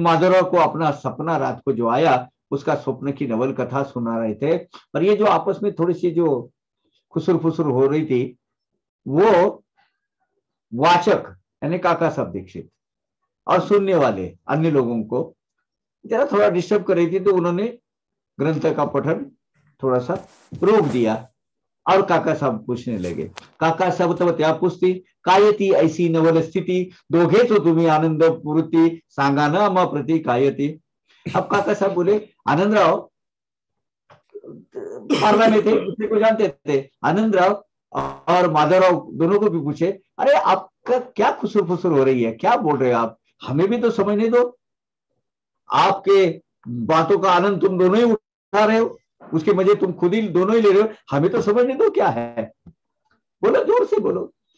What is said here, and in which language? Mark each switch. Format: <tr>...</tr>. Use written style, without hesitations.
<hi>माधवराव को अपना सपना रात को जो आया उसका स्वप्न की नवल कथा सुना रहे थे, और ये जो आपस में थोड़ी सी जो खुसुर फुसुर हो रही थी, वो वाचक यानी काका साहब दीक्षित और सुनने वाले अन्य लोगों को जरा थोड़ा डिस्टर्ब कर रही थी, तो उन्होंने ग्रंथ का पठन थोड़ा सा रोक दिया और काका साहब पूछने लगे।</hi> <mr>काका साहब तब त्या पुसती, काय ती ऐसी नवल स्थिती, दोघे तो तुम्ही आनंद वृत्ती, सांगा ना मा प्रति काय ती।</mr> <hi>अब काका साहब बोले, आनंदराव पार्ला में थे, दूसरे को जानते थे, आनंदराव और माधवराव दोनों को भी पूछे, अरे आपका क्या खुसुर फुसुर हो रही है, क्या बोल रहे हो आप, हमें भी तो समझने दो, आपके बातों का आनंद तुम दोनों ही उठा रहे हो, उसके मजे तुम खुद ही दोनों ही ले रहे हो, हमें तो समझने दो क्या है, बोलो जोर से बोलो।</hi>